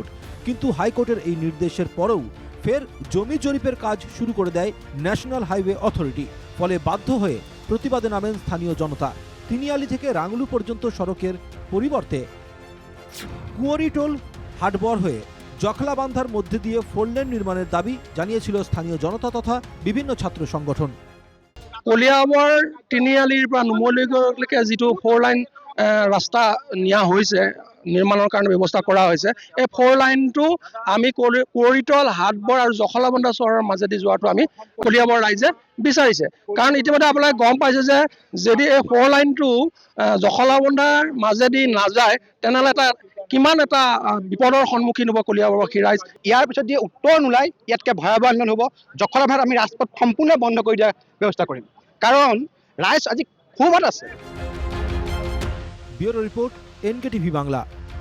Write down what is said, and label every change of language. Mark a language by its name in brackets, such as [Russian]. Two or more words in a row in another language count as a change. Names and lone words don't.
[Bangla] কিন্তু হাইকোর্টের এই নির্দেশের পরেও ফের জমি জরিপের কাজ শুরু করে দেয় ন্যাশনাল হাইওয়ে অথরিটি। ফলে বাধ্য হয়ে প্রতিবাদে নামেন স্থানীয় জনতা। তিনিয়ালি থেকে রাংলু পর্যন্ত সড়কের পরিবর্তে কুঁয়রিটোল হাটবর হয়ে জখলাবান্ধার মধ্যে দিয়ে 4 লেন নির্মাণের দাবি জানিয়েছিল স্থানীয় জনতা তথা বিভিন্ন ছাত্র সংগঠন। [Assamese] কলিয়াবৰ তিনিআলিৰ পৰা নুমলীগড়লৈকে যিটো 4 লাইন ৰাস্তা নিয়া হৈছে, নিৰ্মাণৰ কাৰণে ব্যৱস্থা কৰা হৈছে, এই 4 লাইনটো আমি কুঁৱৰীতল, হাটবৰ আৰু জখলাবন্ধা চহৰৰ মাজেদি যোৱাটো আমি কলিয়াবৰ ৰাইজে বিচাৰিছে। কাৰণ ইতিমধ্যে আপোনালোকে গম পাইছে যে যদি এই 4 লাইনটো জখলাবন্ধাৰ মাজেদি নাযায় তেনেহ'লে কিমান এটা বিপদৰ সন্মুখীন হ'ব কলিয়াবৰবাসী ৰাইজ। ইয়াৰ পিছত যদি উত্তৰ নোলায় ইয়াতকৈ ভয়াৱহ আন্দোলন হ'ব। জখলাবন্ধাত আমি ৰাজপথ সম্পূৰ্ণ বন্ধ কৰি দিয়াৰ ব্যৱস্থা কৰিম, কাৰণ ৰাইজ আজি ক্ষোভত আছে। [English] Bureau Report, [Bangla] NKTV বাংলা।